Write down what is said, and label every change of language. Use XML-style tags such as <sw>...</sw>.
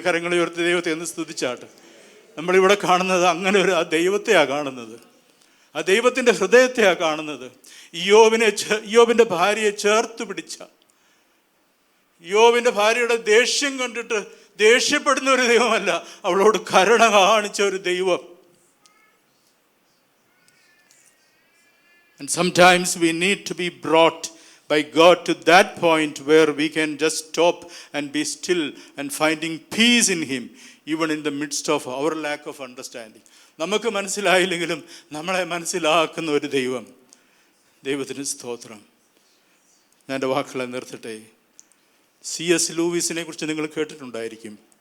<ml>കരങ്ങളെ ഉയർത്തി ദൈവത്തെ ഒന്ന് സ്തുതിച്ചാട്ടെ. നമ്മളിവിടെ കാണുന്നത് അങ്ങനെ ഒരു ആ ദൈവത്തെയാണ് കാണുന്നത്, ആ ദൈവത്തിൻ്റെ ഹൃദയത്തെയാണ് കാണുന്നത്. യോബിൻ്റെ ഭാര്യയെ ചേർത്ത് പിടിച്ച, യോബിൻ്റെ ഭാര്യയുടെ ദേഷ്യം കണ്ടിട്ട് ദേഷ്യപ്പെടുന്ന ഒരു ദൈവമല്ല, അവളോട് കരുണ കാണിച്ച ഒരു ദൈവം.</ml> <en>And sometimes we need to be brought by God to that point where we can just stop and be still and finding peace in Him even in the midst of our lack of understanding.</en> <ml>നമുക്ക് മനസ്സിലായില്ലെങ്കിലും നമ്മളെ മനസ്സിലാക്കുന്ന ഒരു ദൈവം. ദൈവത്തിന് സ്തോത്രം. ഞാൻ എൻ്റെ വാക്കുകളെ നിർത്തട്ടെ. C.S. ലൂയിസിനെ കുറിച്ച് നിങ്ങൾ കേട്ടിട്ടുണ്ടായിരിക്കും.</ml>